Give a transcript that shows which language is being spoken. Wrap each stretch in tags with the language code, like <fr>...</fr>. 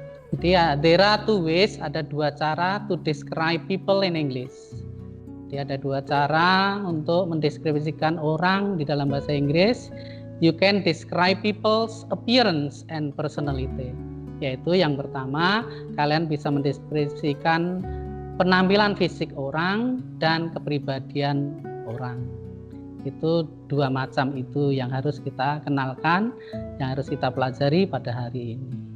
<id>Jadi</id> <en>there are two ways,</en> <id>ada dua cara</id> <en>to describe people in English.</en> <id>Jadi ada dua cara untuk mendeskripsikan orang di dalam bahasa Inggris.</id> <en>You can describe people's appearance and personality.</en> <id>Yaitu yang pertama, kalian bisa mendeskripsikan penampilan fisik orang dan kepribadian orang. Itu dua macam itu yang harus kita kenalkan, yang harus kita pelajari pada hari ini.</id>